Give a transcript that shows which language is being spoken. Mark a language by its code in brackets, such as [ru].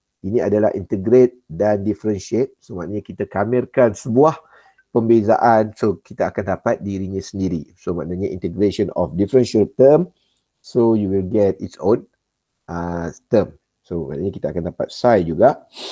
[ms] Ini adalah integrate dan differentiate. So maknanya kita kamirkan sebuah pembezaan, so kita akan dapat dirinya sendiri. So maknanya [en] integration of differential term, so you will get its own term. [ms] So maknanya kita akan dapat psi juga.